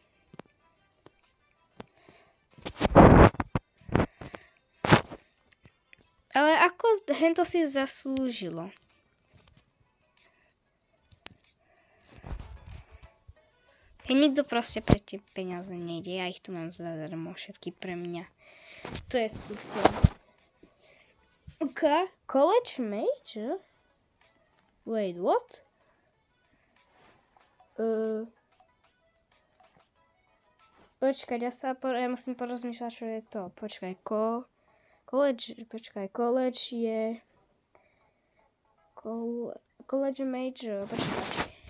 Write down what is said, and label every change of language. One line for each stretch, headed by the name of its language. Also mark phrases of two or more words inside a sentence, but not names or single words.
Slovak: Ale ako hento si zaslúžilo? Nikto proste pre tie peniaze nejde. Ja ich tu mám zadarmo, všetky pre mňa. To je super. Okay.
English: College major? Wait, what?
Slovak: Počkaj, ja musím porozmýšľať, čo je to. Počkaj, college je...
English: College major,
Slovak: počkaj.